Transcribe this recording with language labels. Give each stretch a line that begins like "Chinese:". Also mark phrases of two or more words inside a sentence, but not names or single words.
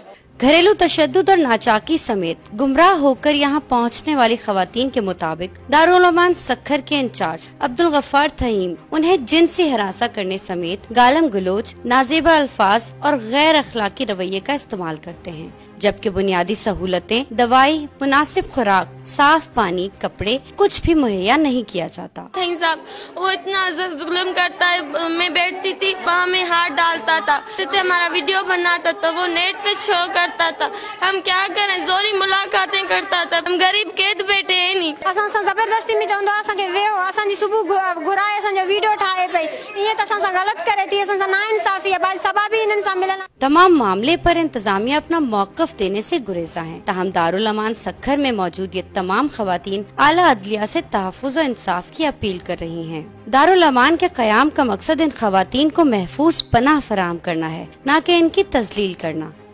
Urdu: گھریلو تشدد اور ناچاقی سمیت گمراہ ہو کر یہاں پہنچنے والی خواتین کے مطابق دارالامان سکھر کے انچارج عبدالغفار تھہیم انہیں جنسی ہراسا کرنے سمیت گالم گلوچ، نازیبا الفاظ اور غیر اخلاقی رویے کا استعمال کرتے ہیں، جبکہ بنیادی سہولتیں، دوائی، مناسب خوراک، صاف پانی، کپڑے کچھ بھی مہیا نہیں کیا جاتا. صاحب وہ اتنا ظلم کرتا ہے۔ میں بیٹھتی تھی، وہاں میں ہاتھ ڈالتا تھا، ہمارا ویڈیو بناتا تھا، وہ نیٹ پہ شو کرتا تھا. ہم کیا کریں، زوری ملاقاتیں کرتا تھا۔ ہم غریب قید بیٹھے ہیں نہیں.
Sindhi: زبردستي ۾ چوندو اسان کي ويهو، اسان جي صبح گهرائي اسان جو وڊيو ٺاهي پئي، ائين ته اسان سان غلط ڪري ٿي، اسان سان ناانصافي آهي، بعد سبب هي انهن سان ملن.
Urdu: تمام معاملے پر انتظامیہ اپنا موقف دینے سے گریزاں ہے. تاہم دارالامان سکھر میں موجود یہ تمام خواتین اعلیٰ عدلیہ سے تحفظ اور انصاف کی اپیل کر رہی ہیں. دارالامان کے قیام کا مقصد ان خواتین کو محفوظ پناہ فراہم کرنا ہے، نہ کہ ان کی تذلیل کرنا.